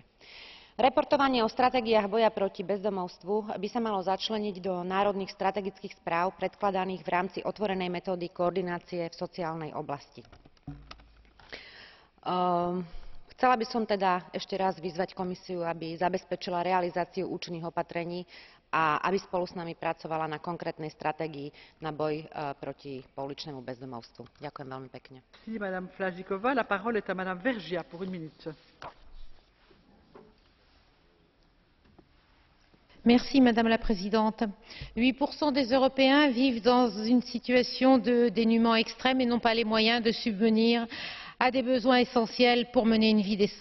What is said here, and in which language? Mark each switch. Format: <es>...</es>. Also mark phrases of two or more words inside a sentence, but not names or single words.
<sk>Reportovanie o stratégiách boja proti bezdomovstvu by sa malo začleniť do národných strategických správ predkladaných v rámci otvorenej metódy koordinácie v sociálnej oblasti. Chcela by som teda ešte raz vyzvať Komisiu, aby zabezpečila realizáciu účinných opatrení a aby spolu s nami pracovala na konkrétnej stratégii na boj proti pouličnému bezdomovstvu. Ďakujem veľmi pekne.</sk> <fr>Madame Flašíková, la parole est à Madame Vergiat pour 1 minute. Madame la Présidente. 8% des Européens vivent dans une situation de dénuement extrême et n'ont pas les moyens de subvenir à des besoins essentiels pour mener une vie décente.</fr>